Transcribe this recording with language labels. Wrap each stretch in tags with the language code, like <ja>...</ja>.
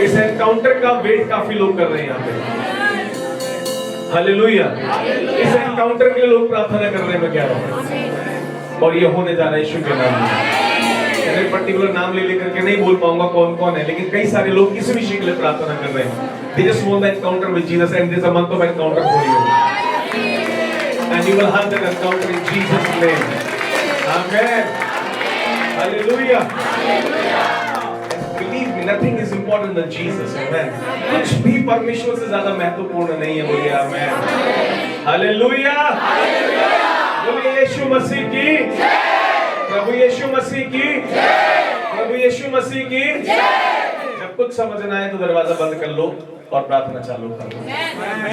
<hi>इस एनकाउंटर का वेट काफी लोग कर रहे हैं यहाँ पे। हालेलुया। इस एनकाउंटर के लिए लोग प्रार्थना कर रहे हैं, मैं कह रहा हूँ। और ये होने जा रहा है यीशु के नाम में। पर्टिकुलर नाम ले लेकर के नहीं बोल पाऊंगा कौन कौन है, लेकिन कई सारे लोग किसी विषय के लिए प्रार्थना कर रहे हैं।</hi> <en>They just want the encounter with Jesus, and this is a month of encounter for you. And you will have that encounter in Jesus' name. Amen. Hallelujah. Believe me, nothing is important than Jesus. Amen.</en> <hi>कुछ भी परमेश्वर से ज्यादा महत्वपूर्ण नहीं है। बोलिए आमेन। Hallelujah. बोलिए यीशु मसीह की, प्रभु यीशु मसीह की, प्रभु यीशु मसीह की। जब कुछ समझ ना आए तो दरवाजा बंद कर लो और प्रार्थना चालू कर लो।</hi>